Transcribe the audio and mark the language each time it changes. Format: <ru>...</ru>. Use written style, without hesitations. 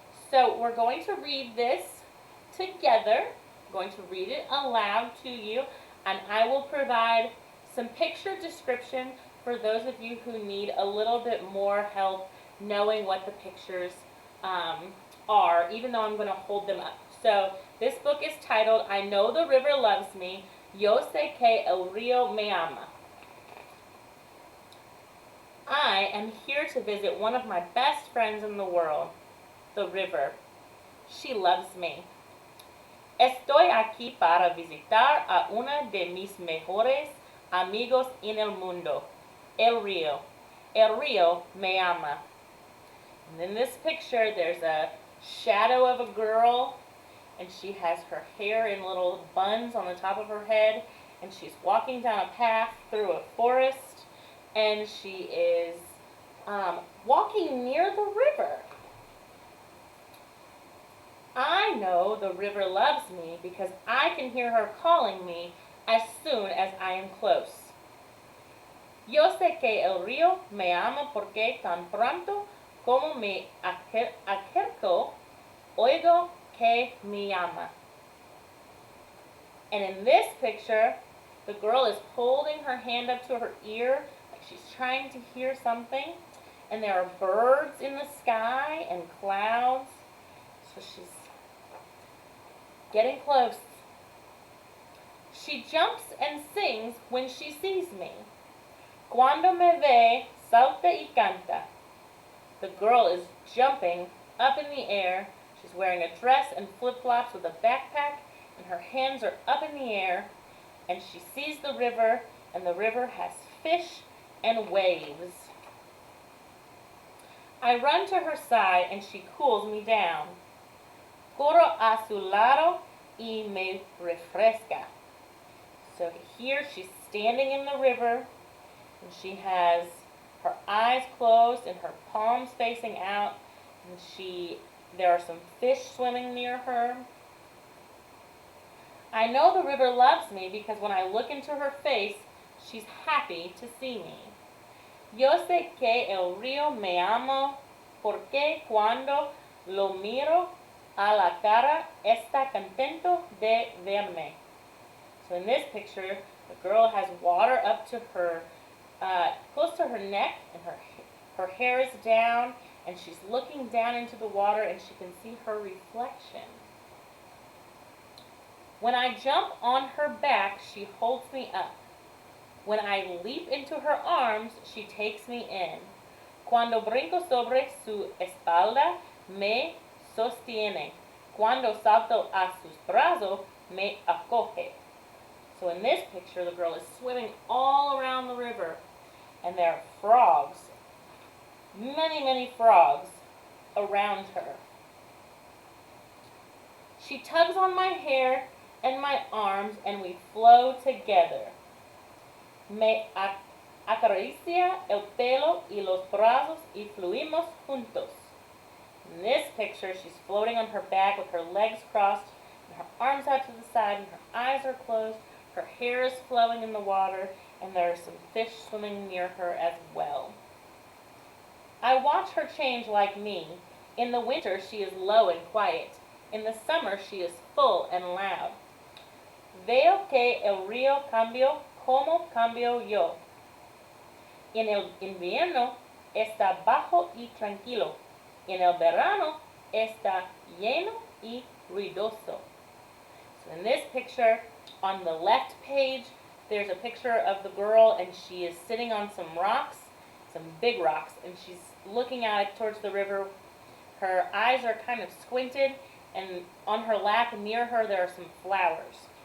<en>So, we're going to read this together. I'm going to read it aloud to you, and I will provide some picture description for those of you who need a little bit more help knowing what the pictures are, even though I'm going to hold them up. So, this book is titled, I Know the River Loves Me, Yo Sé que el Río Me Ama. I am here to visit one of my best friends in the world, the river. She loves me.</en> <es>Estoy aquí para visitar a una de mis mejores amigos en el mundo, el río. El río me ama.</es> <en>And in this picture, there's a shadow of a girl, and she has her hair in little buns on the top of her head, and she's walking down a path through a forest, and she is walking near the river. I know the river loves me because I can hear her calling me as soon as I am close.</en> <es>Yo sé que el río me ama porque tan pronto como me acerco, oigo que me llama.</es> <en>And in this picture, the girl is holding her hand up to her ear, like she's trying to hear something. And there are birds in the sky and clouds. So she's getting close. She jumps and sings when she sees me.</en> <es>Cuando me ve, salta y canta.</es> <en>The girl is jumping up in the air. She's wearing a dress and flip-flops with a backpack, and her hands are up in the air. And she sees the river, and the river has fish and waves. I run to her side, and she cools me down.</en> <es>Corro a su lado y me refresca.</es> <en>So here she's standing in the river, and she has her eyes closed and her palms facing out, and there are some fish swimming near her. I know the river loves me because when I look into her face, she's happy to see me.</en> <es>Yo sé que el río me ama porque cuando lo miro a la cara está contento de verme.</es> <en>So in this picture, the girl has water up to her, close to her neck, and her hair is down, and she's looking down into the water, and she can see her reflection. When I jump on her back, she holds me up. When I leap into her arms, she takes me in.</en> <es>Cuando brinco sobre su espalda, me sostiene. Cuando salto a sus brazos, me acoge.</es> <en>So in this picture, the girl is swimming all around the river, and there are frogs, many, many frogs around her. She tugs on my hair and my arms, and we flow together.</en> <es>Me acaricia el pelo y los brazos y fluimos juntos.</es> <en>In this picture, she's floating on her back with her legs crossed and her arms out to the side, and her eyes are closed. Her hair is flowing in the water, and there are some fish swimming near her as well. I watch her change like me. In the winter, she is low and quiet. In the summer, she is full and loud.</en> <es>Veo que el río cambió como cambio yo. En el invierno está bajo y tranquilo. En el verano está lleno y ruidoso.</es> <en>So in this picture, on the left page, there's a picture of the girl, and she is sitting on some rocks, some big rocks, and she's looking out towards the river. Her eyes are kind of squinted, and on her lap near her there are some flowers.</en>